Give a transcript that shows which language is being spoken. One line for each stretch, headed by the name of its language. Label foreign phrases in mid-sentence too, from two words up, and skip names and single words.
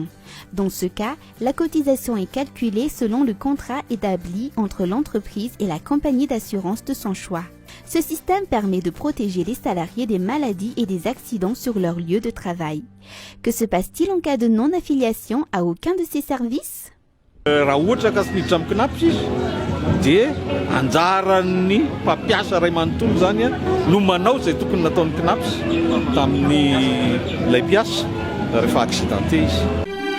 French: Dans ce cas, la cotisation est calculée selon le contrat établi entre l'entreprise et la compagnie d'assurance de son choix. Ce système permet de protéger les salariés des maladies et des accidents sur leur lieu de travail. Que se passe-t-il en cas de non-affiliation à aucun de ces services?
Malagasy: Raha ohatra ka tsy miditra amin'ny CNAPS izy dia anjaran'ny mpampiasa ray manontolo zany no manao izay tokony nataon'ny CNAPS tamin'ny lay mpiasa rehefa accidenté izy.